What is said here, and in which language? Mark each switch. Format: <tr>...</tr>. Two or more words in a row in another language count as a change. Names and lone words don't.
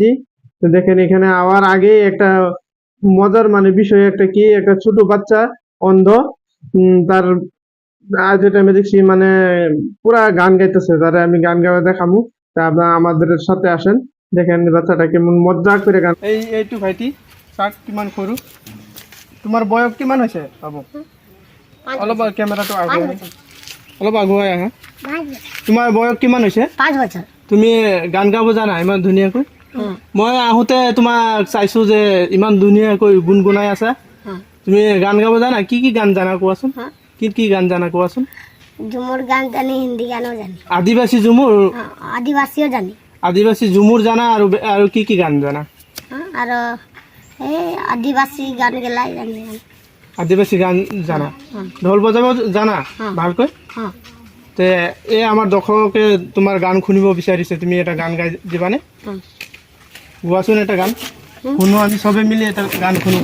<bn>তো দেখেন এখানে আওয়ার আগে একটা মজার বিষয় একটা কি, একটা ছোট বাচ্চা অন্ধ, তার আজ টাইমে দেখছি পুরা গান গাইতেছে। তারা আমি গান গাওয়া দেখামু। তা আপনারা আমাদের সাথে আসেন, দেখেন বাচ্চাটা কেমন মজা করে গান।</bn> <as>এইটু ভাইটি চাক কিমান সৰু, তোমাৰ বয়স কিমান হৈছে বাবু? অলপ কেমেৰাটো অলপ আগুৱাই আহা। তোমাৰ বয়স কিমান হৈছে?</as> <bn>5 বছর।</bn> <as>তুমি গান গাব জানা ইমান ধুনীয়াকৈ? মই আহোঁতে তোমাক চাইছো যে ইমান ধুনীয়াকৈ গুণগুণাই আছা। তুমি গান গাব জানা? কি কি গান জানা কোৱাচোন? কি কি গান জানা কোৱাচোন? ঝুমুর গান জানি, হিন্দি গানও জানি, আদিবাসী ঝুমুর? আদিবাসীও জানি। আদিবাসী ঝুমুর জানা আৰু আৰু কি কি গান জানা?</as> <bn>আর এই আদিবাসী গান গেলাই জানি।</bn> <as>আদিবাসী গান জানা? ঢোল বজাব জানা ভালকৈ? তে এই আমাৰ দৰ্শকে তোমাৰ গান শুনিব বিচাৰিছে, তুমি এটা গান গাই দিবানে? গোৱাচোন এটা গান শুনো, আমি চবে মিলি এটা গান শুনো।</as>